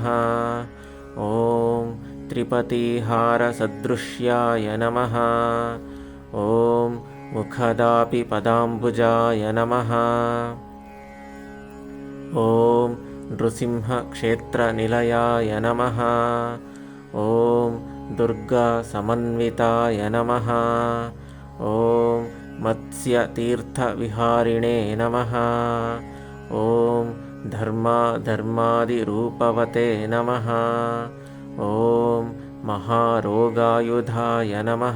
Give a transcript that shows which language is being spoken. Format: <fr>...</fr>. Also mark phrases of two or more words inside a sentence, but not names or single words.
<sa>ఓం త్రిపతిహారసదృశ్యాయ నమః. ఓం ముఖదాపి పదాంబుజాయ నమః. ఓం నృసింహక్షేత్రనిలయాయ నమః. ఓం दुर्गासमन्विताय नमः। ॐ मत्स्यतीर्थविहारिणे नमः। ॐ धर्मादिरूपवते नमः। ॐ महारोगायुधाय नमः।</sa>